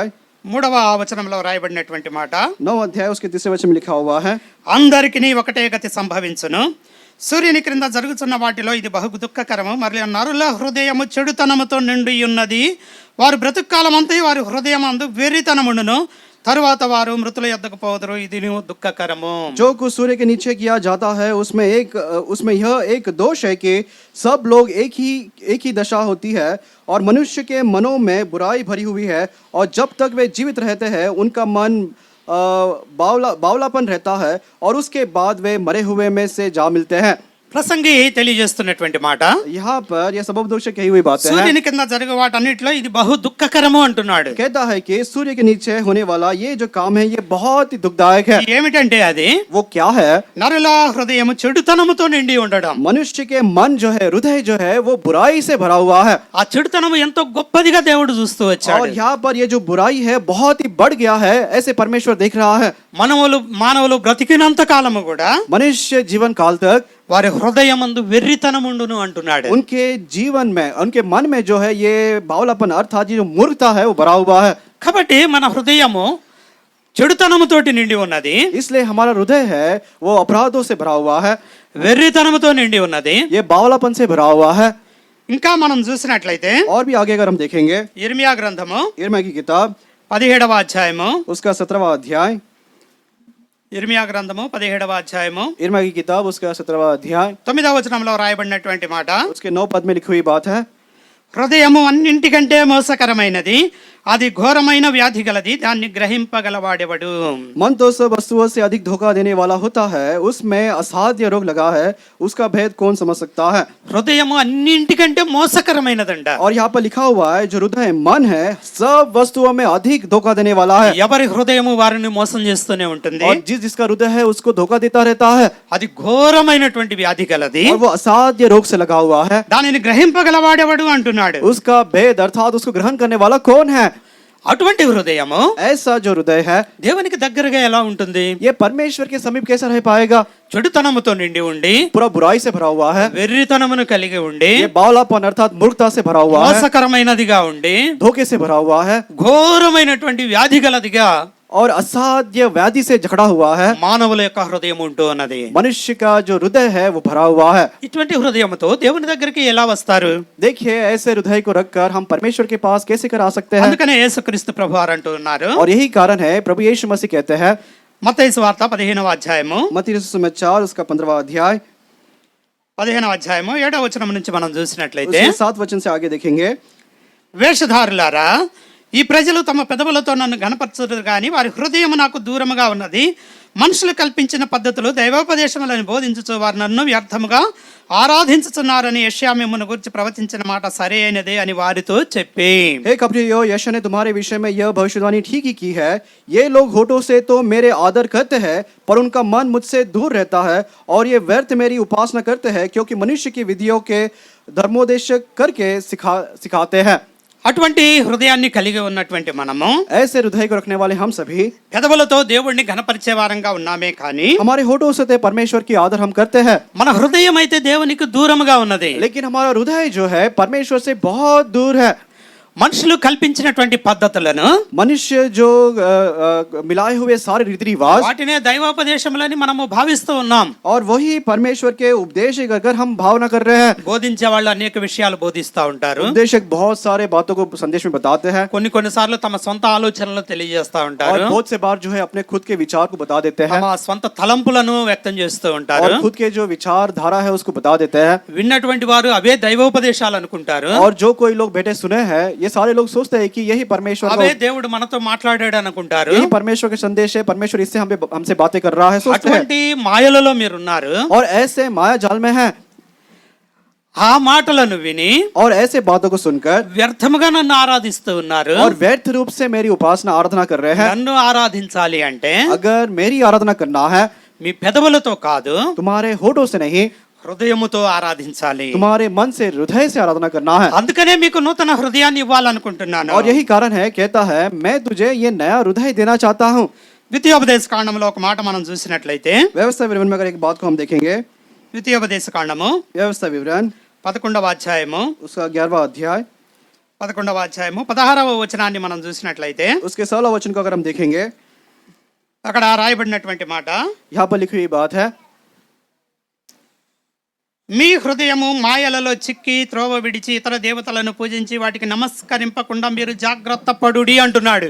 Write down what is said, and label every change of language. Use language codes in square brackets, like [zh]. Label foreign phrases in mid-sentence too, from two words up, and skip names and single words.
[te] 3వ వచనంలో రాయబడినటువంటి మాట [hi] 9 अध्याय उसके 3 वचन में लिखा हुआ है [te] అందరికిని ఒకటే గతి సంభవించును, సూర్యుని క్రింద జరుగుతున్న వాటిలో ఇది బహు దుఃఖకరము, మరియు నరుల హృదయము చెడుతనముతో నిండి ఉన్నది, వారు బ్రతుకాలం అంతా వారి హృదయం అందు వెర్రితనముండును, తరువాత వారు మృతుల యొద్దకు పోదురు, ఇది దుఃఖకరము. [hi] जो कुछ सूर्य के नीचे किया जाता है उसमें यह एक दोष है कि सब लोग एक ही दशा होती है और मनुष्य के मनों में बुराई भरी हुई है और जब तक वे जीवित रहते हैं उनका मन बावलापन रहता है और उसके बाद वे मरे हुए में से जा मिलते हैं। [te] ప్రసంగి తెలియజేస్తున్నటువంటి మాట [hi] यहाँ पर यह सबोपदेशक कही हुई बात है [te] సూర్యుని కింద జరిగే వాటన్నిటిలో ఇది బహు దుఃఖకరము అంటున్నాడు. [hi] कहता है कि सूर्य के नीचे होने वाला ये जो काम है ये बहुत ही दुखदायक है। [te] ఏమిటంటే అది [hi] वो क्या है? [te] నరుల హృదయము చెడుతనముతో నిండి ఉండడం. [hi] मनुष्य के मन जो है हृदय जो है वो बुराई से भरा हुआ है [te] ఆ చెడుతనము ఎంతో గొప్పదిగా దేవుడు చూస్తూ వచ్చాడు. [hi] और यहाँ पर ये जो बुराई है बहुत ही बढ़ गया है ऐसे परमेश्वर देख रहा है। [te] మానవులు బ్రతికినంత కాలము కూడా [hi] मनुष्य जीवन काल तक [te] వారి హృదయమందు వెర్రితనముండును అంటున్నాడు. [hi] उनके जीवन में उनके मन में जो है ये बावलापन अर्थात जो मूर्खता है वो भरा हुआ है। [te] కాబట్టి మన హృదయము చెడుతనముతోటి నిండి ఉన్నది, [hi] इसलिए हमारा हृदय है वो अपराधों से भरा हुआ है, [te] వెర్రితనముతో నిండి ఉన్నది. [hi] ये बावलापन से भरा हुआ है। [te] ఇంకా మనం చూసినట్లయితే [hi] और भी आगे अगर हम देखेंगे [te] ఇర్మియా గ్రంథము [hi] यिर्मयाह की किताब [te] 17వ అధ్యాయము [hi] उसका 17वां अध्याय [te] ఇర్మియా గ్రంథము 17వ అధ్యాయము [hi] यिर्मयाह की किताब उसका 17वां अध्याय [te] 9వ వచనంలో రాయబడినటువంటి మాట [hi] उसके 9 पद में लिखी हुई बात है [te] హృదయము అన్నింటికంటే మోసకరమైనది, అది ఘోరమైన వ్యాధి గలది, దాన్ని గ్రహింపగలవాడెవడు. [hi] मन तो सब वस्तुओं से अधिक धोखा देने वाला होता है, उसमें असाध्य रोग लगा है, उसका भेद कौन समझ सकता है। [te] హృదయము అన్నింటికంటే మోసకరమైనదంట. [hi] और यहाँ पर लिखा हुआ है जो हृदय मन है सब वस्तुओं में अधिक धोखा देने वाला है। [te] ఎవరి హృదయము వారిని మోసం చేస్తూనే ఉంటుంది. [hi] और जिसका हृदय है उसको धोखा देता रहता है [te] అది ఘోరమైనటువంటి వ్యాధి గలది, [hi] और वो असाध्य रोग से लगा हुआ है। [te] దానిని గ్రహింపగలవాడెవడు అంటున్నాడు. [hi] उसका भेद अर्थात उसको ग्रहण करने वाला कौन है। [te] అటువంటి హృదయము [hi] ऐसा जो हृदय है [te] దేవునికి దగ్గరగా ఎలా ఉంటుంది? [hi] ये परमेश्वर के समीप कैसा रह पाएगा। [te] చెడుతనముతో నిండి ఉండి [hi] पूरा बुराई से भरा हुआ है, [te] వెర్రితనమును కలిగి ఉండి [hi] ये बावलापन अर्थात मूर्खता से भरा हुआ है, [te] మోసకరమైనదిగా ఉండి [hi] धोखे से भरा हुआ है [te] ఘోరమైనటువంటి వ్యాధి గలదిగా [hi] और असाध्य व्याधि से जकड़ा हुआ है। [te] మానవుల యొక్క హృదయం ఉంటూ ఉన్నది. [hi] मनुष्य का जो हृदय है वो भरा हुआ है। [te] ఇటువంటి హృదయంతో దేవుని దగ్గరికి ఎలా వస్తారు? [hi] देखिए ऐसे हृदय को रखकर हम परमेश्वर के पास कैसे कर आ सकते हैं। [te] అందుకనే యేసుక్రీస్తు ప్రభువారు అంటూ ఉన్నారు, [hi] और यही कारण है प्रभु यीशु मसीह कहते हैं [te] మత్తయి సువార్త 15వ అధ్యాయము [hi] मत्ती सुसमाचार उसका 15वां अध्याय [te] 15వ అధ్యాయము 7వ వచనం నుంచి మనం చూసినట్లయితే, [hi] उसके 7 वचन से आगे देखेंगे [te] వేషధారులారా, ఈ ప్రజలు తమ పెదవులతో నన్ను గణపరచరు కానీ వారి హృదయం నాకు దూరముగా ఉన్నది, మనుషులు కల్పించిన పద్ధతులు దైవోపదేశములను బోధించుచు వారు నన్ను వ్యర్థముగా ఆరాధించుచున్నారని యెషయా మిమ్మును గురించి ప్రవచించిన మాట సరే అయినదే అని వారితో చెప్పి, [hi] हे कपटियों यशायाह ने तुम्हारे विषय में यह भविष्यवाणी ठीक ही की है। ये लोग होठों से तो मेरे आदर करते हैं पर उनका मन मुझसे दूर रहता है और ये व्यर्थ मेरी उपासना करते हैं क्योंकि मनुष्य की विधियों के धर्मोपदेश करके सिखाते हैं। [te] అటువంటి హృదయాన్ని కలిగి ఉన్నటువంటి మనము [hi] ऐसे हृदय को रखने वाले हम सभी [te] పెదవులతో దేవుణ్ణి ఘనపరిచే వారంగా ఉన్నామే కానీ [hi] हमारे होठों से परमेश्वर की आदर हम करते हैं, [te] మన హృదయం అయితే దేవునికి దూరముగా ఉన్నది. [hi] लेकिन हमारा हृदय जो है परमेश्वर से बहुत दूर है। [te] మనుషులు కల్పించినటువంటి పద్ధతులను, [hi] मनुष्य जो मिलाए हुए सारे रीति रिवाज [te] వాటినే దైవోపదేశములని మనము భావిస్తూ ఉన్నాం. [hi] और वही परमेश्वर के उपदेश अगर हम भावना कर रहे हैं. [te] బోధించే వాళ్ళు అనేక విషయాలు బోధిస్తూ ఉంటారు. [hi] उपदेशक बहुत सारे बातों को संदेश में बताते हैं. [te] కొన్ని సార్లు తమ సొంత ఆలోచనలు తెలియజేస్తా [hi] और [te] ఉంటారు. [hi] बहुत से बार जो है अपने खुद के विचार को बता देते हैं. [te] తమ సొంత తలంపులను వ్యక్తం చేస్తూ ఉంటారు. [hi] और खुद के जो विचार धारा है उसको बता देते हैं. [te] విన్నటువంటి వారు అవే దైవోపదేశాలు అనుకుంటారు. [hi] और जो कोई लोग बैठे सुने हैं ये सारे लोग सोचते हैं कि यही परमेश्वर [te] అవే దేవుడు మనతో మాట్లాడాడు అనుకుంటారు. [hi] यही परमेश्वर के संदेश है, परमेश्वर इससे हमसे बातें कर रहा है सोचते हैं. [te] అటువంటి మాయలలో మీరున్నారు. [hi] और ऐसे माया जाल में हैं. [te] ఆ మాటలను విని [hi] और ऐसे बातों को सुनकर [te] వ్యర్థముగా నన్ను ఆరాధిస్తూ ఉన్నారు. [hi] और व्यर्थ रूप से मेरी उपासना आराधना कर रहे हैं. [te] నన్ను ఆరాధించాలి అంటే [hi] अगर मेरी आराधना करना है [te] మీ పెదవులతో కాదు, [hi] तुम्हारे होठों से नहीं, [te] హృదయముతో ఆరాధించాలి. [hi] तुम्हारे मन से, हृदय से आराधना करना है. [te] అందుకనే మీకు నూతన హృదయాన్ని ఇవ్వాలనుకుంటున్నాను. [hi] और यही कारण है, कहता है मैं तुझे ये नया हृदय देना चाहता हूँ. [te] ద్వితీయోపదేశ కాండంలో ఒక మాట మనం చూసినట్లయితే, [hi] व्यवस्था विवरण में अगर एक बात को हम देखेंगे, [te] ద్వితీయోపదేశ కాండము [hi] व्यवस्था विवरण [te] 11వ అధ్యాయము [hi] उसका 11वां अध्याय [te] 11వ అధ్యాయము 16వ వచనాన్ని మనం చూసినట్లయితే, [hi] उसके 16 वचन को अगर हम देखेंगे, [te] అక్కడ రాయబడినటువంటి మాట, [hi] यहाँ पर लिखी हुई बात है, [te] మీ హృదయము మాయలలో చిక్కి త్రోవ విడిచి ఇతర దేవతలను పూజించి వాటికి నమస్కరింపకుండా మీరు జాగ్రత్త పడుడి అంటున్నాడు.